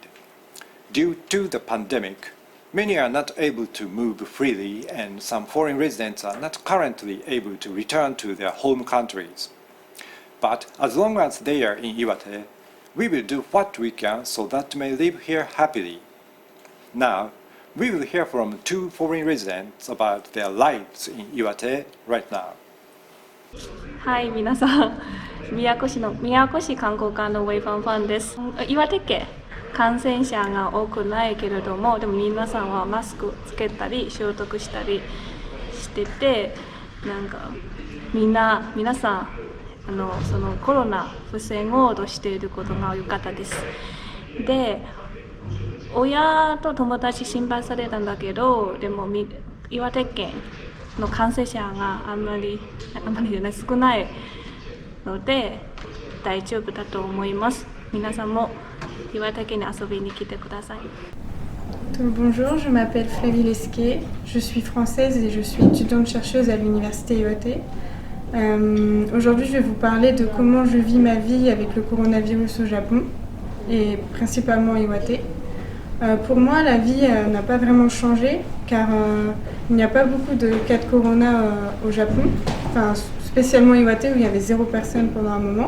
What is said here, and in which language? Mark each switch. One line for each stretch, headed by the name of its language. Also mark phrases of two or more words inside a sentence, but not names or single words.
English: Due to the pandemic, many are not able to move freely, and some foreign residents are not currently able to return to their home countries. But as long as they are in Iwate, we will do what we can so that they may live here happily. Now, we will hear from 2 foreign residents about their lives in Iwate right now.
Japanese: はい、皆さん、宮古市観光課のウェイファンファンです。岩手県感染者が多くないけれども、でも皆さんはマスクつけたり消毒したりしてて、なんか皆さんそのコロナ防ごうとしていることが良かったです。で、親と友達心配されたんだけど、でも岩手県の感染者があんまり少ないので大丈夫だと思います。皆さんも岩手県に遊びに来てください。
French: Bonjour, je m'appelle Flavie Lesquet, je suis française et je suis étudiante chercheuse à l'université Iwate. Aujourd'hui, je vais vous parler de comment je vis ma vie avec le coronavirus au Japon et principalement Iwate. Pour moi, la vie n'a pas vraiment changé car il n'y a pas beaucoup de cas de corona au Japon, enfin, spécialement Iwate où il y avait 0 personne pendant un moment.